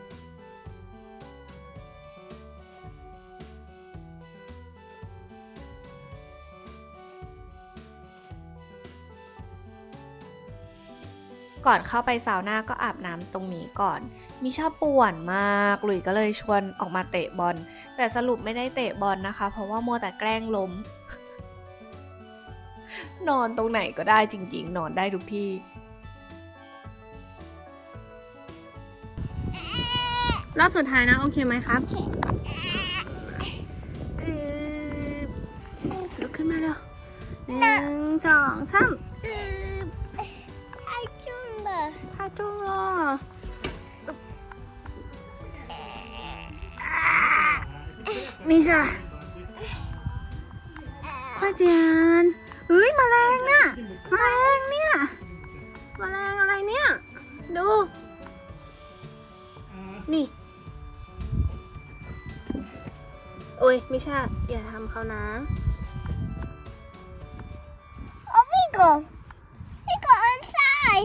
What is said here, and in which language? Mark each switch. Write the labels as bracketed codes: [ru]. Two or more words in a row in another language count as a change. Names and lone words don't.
[th] ก่อนเข้าไปซาวน่าก็อาบน้ำตรงนี้ก่อน มิชาป่วนมากหลุยก็เลยชวนออกมาเตะบอล แต่สรุปไม่ได้เตะบอลนะคะ เพราะว่ามัวแต่แกล้งล้ม นอนตรงไหนก็ได้จริงๆ นอนได้ทุกที่ รอบสุดท้ายนะ โอเคไหมครับลุกขึ้นมาเร็ว1 2 3 [zh] 太重了。太重了你这快点 [th] เฮ้ยแมลงเนี่ยแมลงเนี่ยแมลงอะไรเนี่ยดูนี่โอ้ยไม่ใช่อย่าทำเขานะ [en] 哦，Vigo inside。